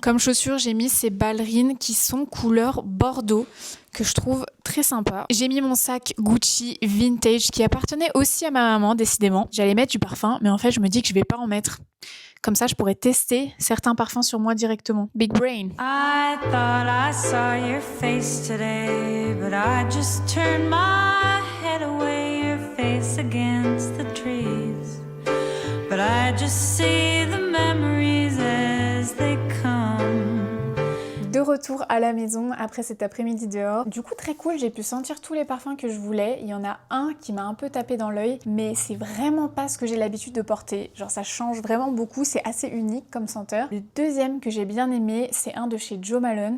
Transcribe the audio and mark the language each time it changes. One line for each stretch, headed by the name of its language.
French: Comme chaussures, j'ai mis ces ballerines qui sont couleur bordeaux que je trouve très sympa. J'ai mis mon sac Gucci vintage qui appartenait aussi à ma maman décidément. J'allais mettre du parfum mais en fait je me dis que je vais pas en mettre. Comme ça je pourrais tester certains parfums sur moi directement.
English: Big brain. I thought I saw your face today, but I just turned my head away, your face against the trees. But I just see the memories as they come.
French: De retour à la maison après cet après-midi dehors. Du coup très cool, j'ai pu sentir tous les parfums que je voulais. Il y en a un qui m'a un peu tapé dans l'œil, mais c'est vraiment pas ce que j'ai l'habitude de porter. Genre ça change vraiment beaucoup, c'est assez unique comme senteur. Le deuxième que j'ai bien aimé, c'est un de chez Jo Malone.